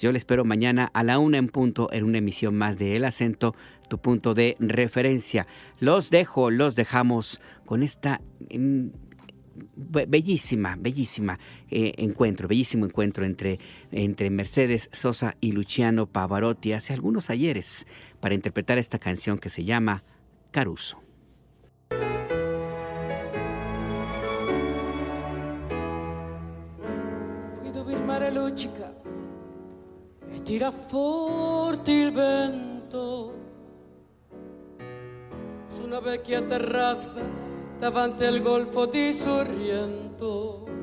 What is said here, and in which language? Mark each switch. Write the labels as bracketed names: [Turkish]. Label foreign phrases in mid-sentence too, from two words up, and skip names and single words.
[Spanish] Yo le espero mañana a la 1 en punto en una emisión más de El Acento, tu punto de referencia. Los dejamos con esta bellísimo encuentro entre Mercedes Sosa y Luciano Pavarotti hace algunos ayeres para interpretar esta canción que se llama Caruso. [Italian] Guido il mare luccica e tira forte il vento su una vecchia terrazza davanti al golfo di Sorrento.